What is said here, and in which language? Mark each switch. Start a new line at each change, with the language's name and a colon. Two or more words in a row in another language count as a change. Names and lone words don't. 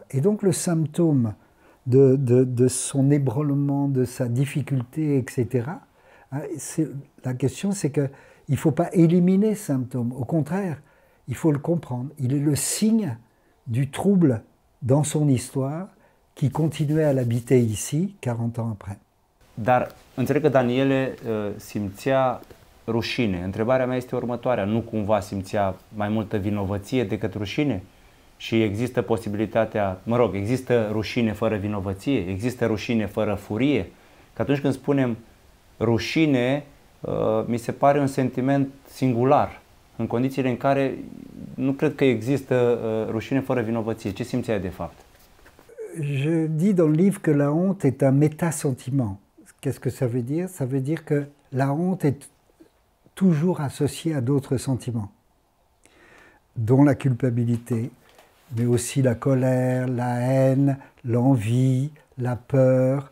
French: Et donc le symptôme de son ébranlement, de sa difficulté, etc., hein, la question c'est qu'il ne faut pas éliminer ce symptôme, au contraire, il faut le comprendre. Il est le signe du trouble dans son histoire qui continuait à l'habiter ici 40 ans après.
Romanian: Dar înțeleg că Daniele simțea rușine. Întrebarea mea este următoarea. Nu cumva simțea mai multă vinovăție decât rușine? Și există posibilitatea, mă rog, există rușine fără vinovăție? Există rușine fără furie? Că atunci când spunem rușine, mi se pare un sentiment singular, în condițiile în care nu cred că există rușine fără vinovăție. Ce simțeai de fapt?
French: Je dis dans le livre que la honte est un métasentiment. Qu'est-ce que ça veut dire? Ça veut dire que la honte est toujours associée à d'autres sentiments, dont la culpabilité, mais aussi la colère, la haine, l'envie, la peur.